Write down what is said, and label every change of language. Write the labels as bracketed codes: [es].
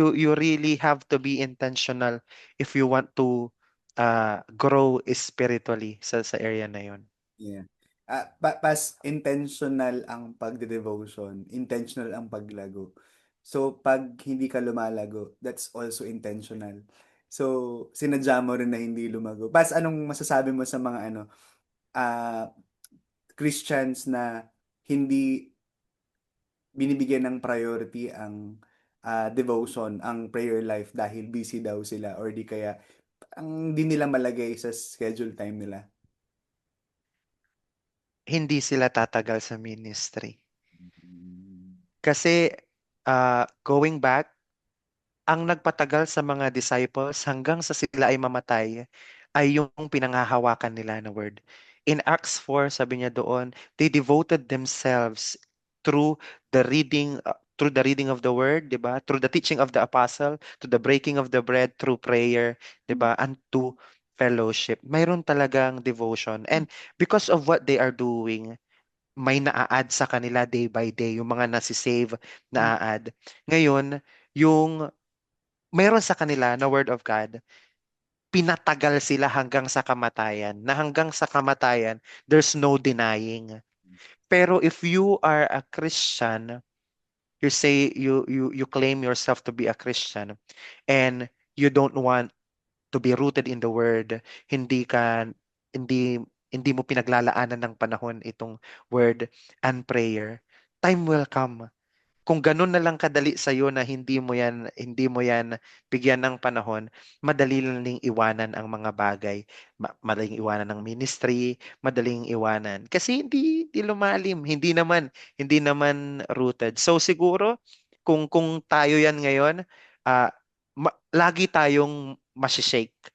[en] You really have to be intentional if you want to grow spiritually [tl] sa area na yun. Yeah. Pas intentional ang pagde-devotion, intentional ang paglago. [en] So, [tl] pag hindi ka lumalago, [en] that's also intentional. [tl] So, sinadya mo rin na hindi lumago. Pas, anong masasabi mo sa mga ah, Christians na hindi binibigyan ng priority ang devotion, ang prayer life dahil busy daw sila or di kaya ang di nila malagay sa schedule time nila? Hindi sila tatagal sa ministry. Mm. Kasi going back, ang nagpatagal sa mga disciples hanggang sa sila ay mamatay ay yung pinanghahawakan nila na word. [en] In Acts 4, [tl] sabi niya doon, [en] they devoted themselves through through the reading of the word, 'di ba? Through the teaching of the apostle, to the breaking of the bread, through prayer, 'di ba? And to fellowship. [tl] Mayroon talagang devotion. [en] And because of what they are doing, [tl] may naa-add sa kanila [en] day by day, [tl] yung mga nasisave na-add. Ngayon, yung mayroon sa kanila na word of God, pinatagal sila hanggang sa kamatayan. Na hanggang sa kamatayan, [en] there's no denying. Pero if you are a Christian, you claim yourself to be a Christian and you don't want to be rooted in the word, [tl] hindi hindi mo pinaglalaanan ng panahon itong word and prayer, [en] time will come. [tl] Kung ganun na lang kadali sa iyo na hindi mo yan bigyan ng panahon, madali lang ding iwanan ang mga bagay. Madaling iwanan ng ministry, madaling iwanan kasi hindi lumalim, hindi naman rooted. So siguro kung tayo yan ngayon, lagi tayong masishake.